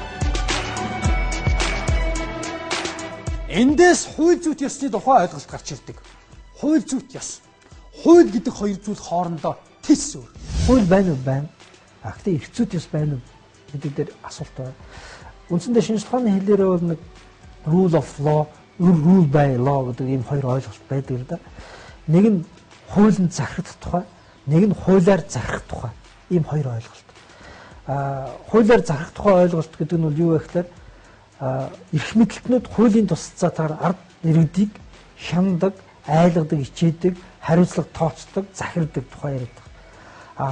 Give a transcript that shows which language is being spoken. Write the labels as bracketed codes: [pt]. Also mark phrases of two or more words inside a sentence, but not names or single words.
[mn] Эндээс хууль зүйт ёсны тухай ойлголт гарч ирдэг. Хууль зүйт ёс. Хууль гэдэг хоёр зүйл хоорондоо тис өөр. Хууль байна уу? Байна. Гэхдээ эрх зүйт ёс байна уу гэдэг дээр асуулт байна. Үндсэндээ шинжлэх ухааны хэлээр бол нэг [en] rule of law, rule by law [mn] гэдэг ийм хоёр ойлголт байдаг л да. Нэг нь хуулинд захирагдах тухай, нэг нь хуулиар захирах тухай. Ийм хоёр ойлголт. Хуулиар захирах тухай ойлголт гэдэг нь бол юу вэ гэхээр эрх мэдлэгтнүүд хуулийн тусцаатаар ард иргэдийг шанадаг, айлгадаг, ичээдэг, хариуцлага тооцдог, захирдаг тухай яриад байгаа.